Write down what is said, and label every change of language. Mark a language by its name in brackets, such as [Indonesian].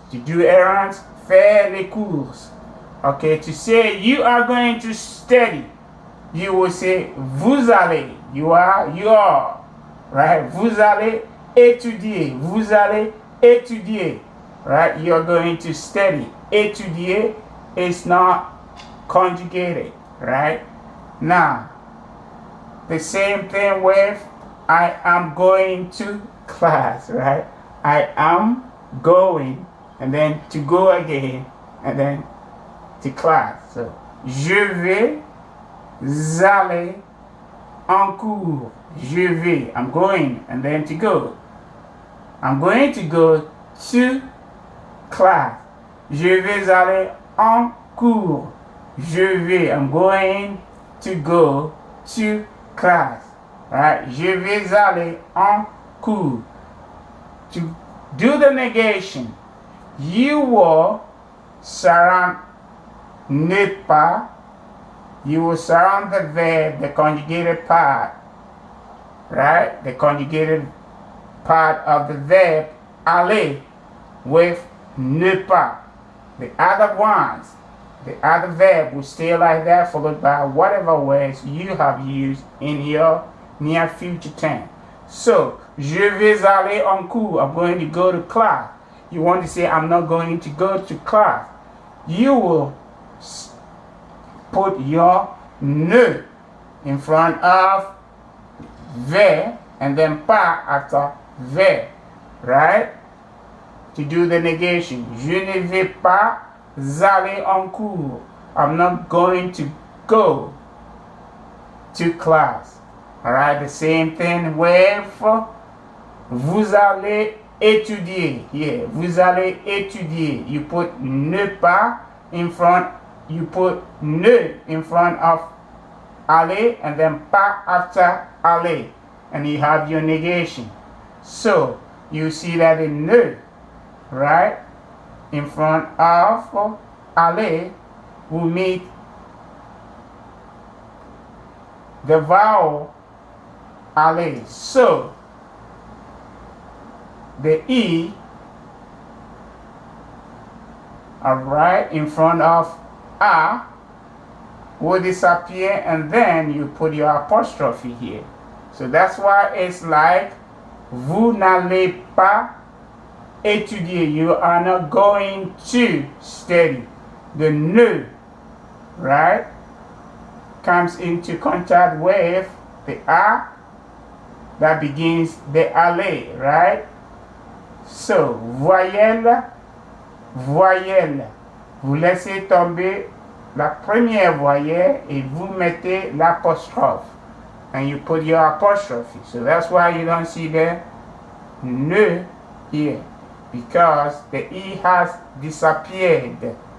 [English] To do errands, [French] faire les courses. [English] Okay, to say you are going to study, you will say [French] vous allez. [English] You are, right? [French] Vous allez étudier. Vous allez étudier, [English] right? You are going to study. Étudier is not conjugated, right? Now, the same thing with I am going to class, right? I am going, and then to go again, and then to class. So, [French] je vais aller en cours. Je vais, [English] I'm going, and then to go. I'm going to go to class. [French] Je vais aller en cours. Je vais, [English] I'm going to go to class. Right? [French] Je vais aller en cours. [English] To do the negation, you will surround ne pas. You will surround the verb, the conjugated part, right? The conjugated part of the verb aller with ne pas. The other ones, the other verb will stay like that, followed by whatever words you have used in your near future tense. So, [French] je vais aller en cours. [English] I'm going to go to class. You want to say, I'm not going to go to class. You will put your ne in front of ver and then pas after ver, right? To do the negation. [French] Je ne vais pas aller en cours. [English] I'm not going to go to class. Alright, the same thing with [French] vous allez étudier. [English] Yeah, [French] vous allez étudier. [English] You put ne pas in front, you put ne in front of aller and then pas after aller. And you have your negation. So, you see that in ne, right, in front of aller will meet the vowel aller. So, the E, alright, in front of A will disappear, and then you put your apostrophe here. So that's why it's like [French] vous n'allez pas étudier. [English] You are not going to study. The ne, right, comes into contact with the A that begins the aller, right? So, [French] voyelle, voyelle. Vous laissez tomber la première voyelle et vous mettez l'apostrophe. [English] And you put your apostrophe. So that's why you don't see the ne here. Because the E has disappeared.